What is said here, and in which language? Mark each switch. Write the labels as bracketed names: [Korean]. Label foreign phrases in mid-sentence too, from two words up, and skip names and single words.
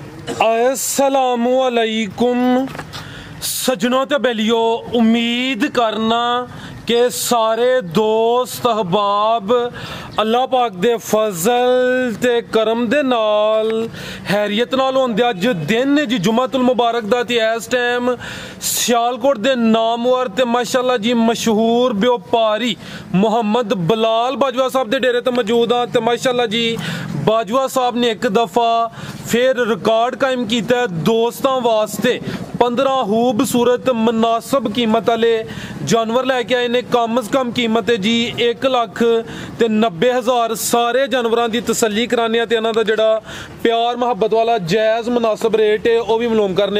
[Arabic] السلام عليكم [Punjabi] سجنوں تے بیلیو، امید کرنا کہ سارے دوست احباب اللہ پاک دے فضل تے کرم دے نال خیریت نال ہوندے. اج دن جی جمعۃ المبارک دا تے اس ٹائم سیالکوٹ دے نامور تے ماشاءاللہ جی مشہور بیوپاری محمد بلال باجوہ صاحب دے ڈیرے تے موجود ہاں. تے ماشاءاللہ جی باجوہ صاحب نے ایک دفعہ پھر ریکارڈ قائم کیا دوستوں واسطے 15 خوبصورت مناسب قیمت والے جانور لے کے آئے نے. کم سے کم قیمت ہے جی 1,90,000. سارے جانوروں کی تسلی کرانے تے انہاں دا جہڑا پیار محبت والا جائز مناسب ریٹ ہے وہ بھی معلوم کرنے.